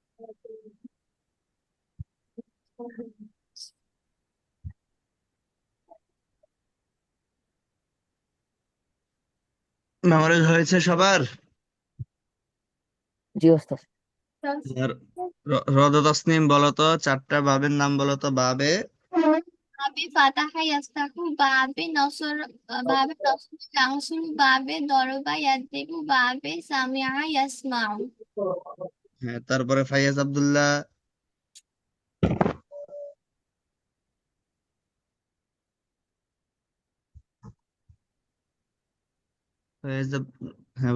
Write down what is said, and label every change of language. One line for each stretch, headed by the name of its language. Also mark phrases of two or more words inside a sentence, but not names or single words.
Bangla: মেমোরাইজ হয়েছে সবার? জি ওস্তাদ। আর রদ তাসনিম বলো তো, চারটা বাবের নাম বলো তো।
Arabic: باب باب فتح يفتح باب باب نصر ينصر باب ضرب يضرب باب سمع يسمع
Bangla: হ্যাঁ, তারপরে ফাইয়াজ আব্দুল্লাহ। হ্যাঁ